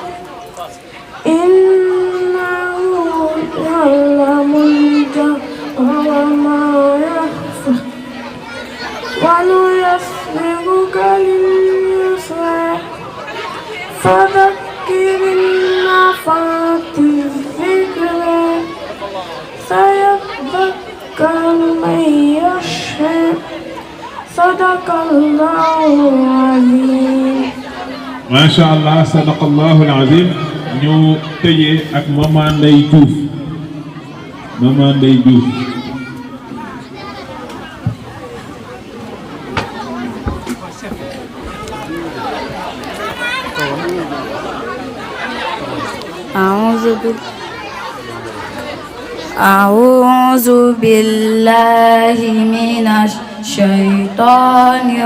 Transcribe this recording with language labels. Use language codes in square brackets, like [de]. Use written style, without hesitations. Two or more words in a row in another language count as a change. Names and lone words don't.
[ar] إنه يعلم الجهر وما يخفى ونيسرك لليسرى فذكر النفعة الذكرى سيذكر من يخشى صدق الله العظيم. ما شاء الله صدق الله العظيم. [wo] ñu tëjee ak Maman Ndeye Diouf. Maman Ndeye Diouf. [ar] أعوذ بالله من الشيطان